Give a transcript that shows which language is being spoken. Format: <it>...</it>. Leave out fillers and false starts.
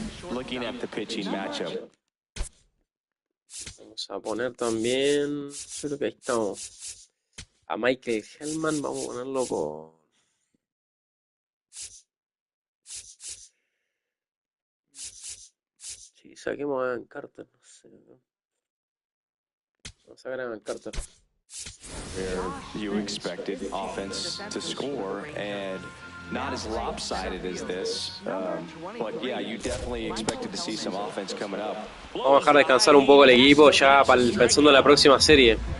<en>Looking at the pitching matchup.</en> <es>Vamos a poner también, yo creo que ahí estamos, a Michael Hellman. Vamos a ponerlo por... Sí, saquemos a Evan Carter, no sé. Vamos a sacar a Evan Carter.</es> <en>Where you expected offense to score and not as lopsided as this, but yeah, you definitely expected to see some offense coming up.</en> <es>Vamos a dejar descansar un poco el equipo ya pensando en la próxima serie.</es>